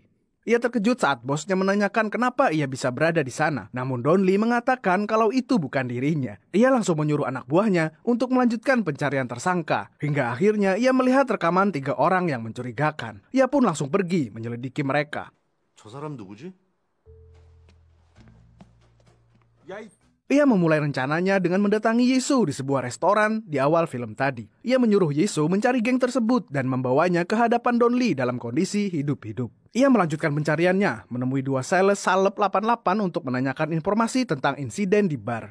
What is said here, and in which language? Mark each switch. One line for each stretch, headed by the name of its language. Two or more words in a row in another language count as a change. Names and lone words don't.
Indonesian: Ia terkejut saat bosnya menanyakan kenapa ia bisa berada di sana. Namun Don Lee mengatakan kalau itu bukan dirinya. Ia langsung menyuruh anak buahnya untuk melanjutkan pencarian tersangka. Hingga akhirnya ia melihat rekaman 3 orang yang mencurigakan. Ia pun langsung pergi menyelidiki mereka.
Korean: 저 사람 누구지?
Indonesian: Ia memulai rencananya dengan mendatangi Yisu di sebuah restoran di awal film tadi. Ia menyuruh Yisu mencari geng tersebut dan membawanya ke hadapan Don Lee dalam kondisi hidup-hidup. Ia melanjutkan pencariannya, menemui 2 sales Salep 88 untuk menanyakan informasi tentang insiden di bar.